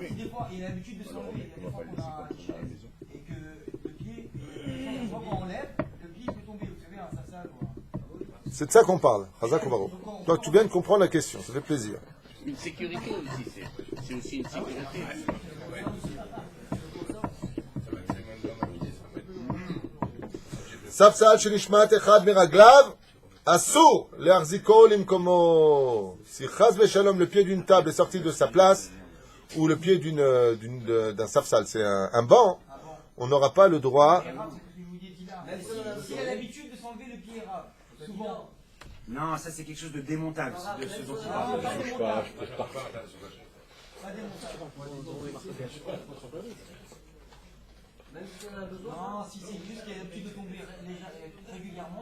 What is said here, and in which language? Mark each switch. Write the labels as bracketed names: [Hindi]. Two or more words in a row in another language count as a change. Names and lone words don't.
[French] Des fois, il a l'habitude de s'enlever. Il y a des fois qu'on a une chaise et que le pied, une fois qu'on enlève, le pied peut tomber. Vous savez, ça, quoi. C'est de ça qu'on parle, Razak Obaro. Donc tu viens de comprendre la question, ça fait plaisir. Une sécurité aussi, c'est aussi une sécurité. [Hebrew] ספסל שנשמט אחד מרגליו, אסור להחזירו למקומו. [French] Si [Hebrew] חס ושלום, [French] le pied d'une table est sorti de sa place, ou le pied d'un safsal, c'est un banc, on n'aura pas le droit. Il a l'habitude de s'enlever le pied rare, souvent. Non, ça c'est quelque chose de démontable, de ce dont il parle. Non, si c'est juste qu'il a l'habitude de tomber régulièrement.